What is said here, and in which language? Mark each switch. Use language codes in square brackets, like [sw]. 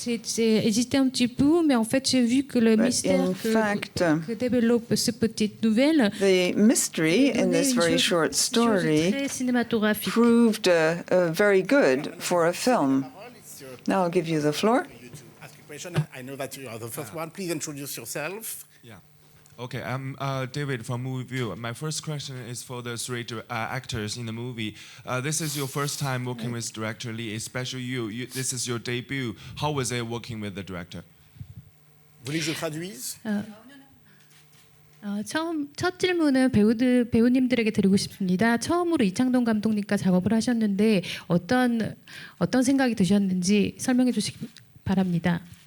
[fr] J'ai hésité un petit peu, mais en fait, j'ai vu que le mystère que développe cette petite nouvelle, [en] the mystery in this very short story proved very good for a film. Now I'll give you the floor. Ask a question. I know that you are the first one. Please introduce yourself. Yeah. Okay, I'm David from Movie View. My first question is for the three actors in the movie. This is your first time working with director Lee, especially you. This is your debut. How was it working with the director? [fr] Voulez que je traduise? [ko] 첫 질문은 배우님들에게 드리고 싶습니다. 처음으로 이창동 감독님과 작업을 하셨는데 어떤 생각이 드셨는지 설명해 주시기 바랍니다.